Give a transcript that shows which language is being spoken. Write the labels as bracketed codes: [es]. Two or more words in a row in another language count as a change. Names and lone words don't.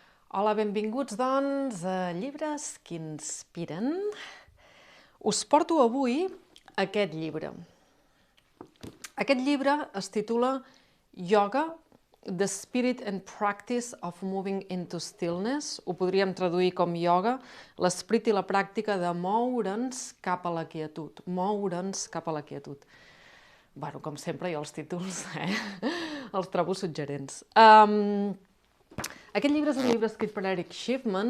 [ca] Hola, benvinguts, doncs, a Llibres que inspiren. Us porto avui aquest llibre. Aquest llibre es titula Yoga, The Spirit and Practice of Moving into Stillness. Ho podríem traduir com ioga, l'esperit i la pràctica de moure'ns cap a la quietud. Moure'ns cap a la quietud. Bueno, com sempre, jo els títols els trobo suggerents. Aquest llibre és un llibre escrit per Eric Schiffman.